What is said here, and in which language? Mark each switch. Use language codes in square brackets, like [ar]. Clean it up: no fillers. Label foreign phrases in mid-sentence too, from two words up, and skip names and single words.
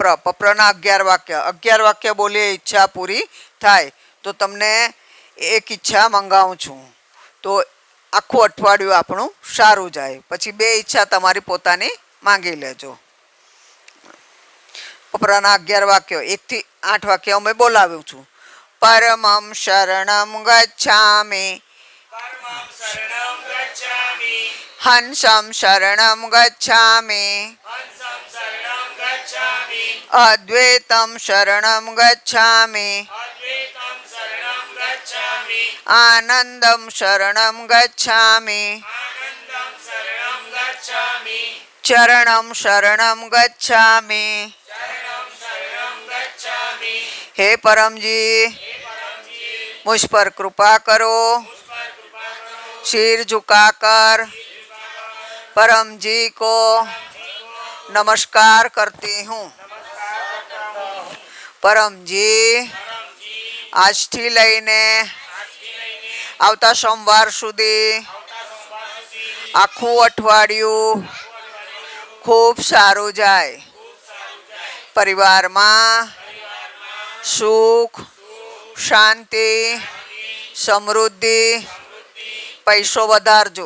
[gu] પપ્રના 11 વાક્ય, 11 વાક્ય બોલીએ ઈચ્છા પૂરી થાય. તો તમને એક ઈચ્છા મંગાવું છું તો આખું અઠવાડિયું આપણું સારું જાય. પછી 2 ઈચ્છા તમારી પોતાની માંગી લેજો. પપરાના 11 વાક્યો 1 થી 8 વાક્ય અમે બોલાવ્યું છું. [sa] परमं शरणं गच्छामि हंसं शरणं गच्छामि अद्वैतं शरणं गच्छामि आनंदं शरणं गच्छामि चरणं शरणं गच्छामि. [hi] हे परम जी मुझ पर कृपा करो. सिर झुकाकर परम जी को नमस्कार करती हूँ. [gu] परम जी આજથી લઈને આવતા સોમવાર સુધી આખું અઠવાડિયું ખૂબ સારું જાય. પરિવારમાં સુખ શાંતિ સમૃદ્ધિ પૈસો વધારજો.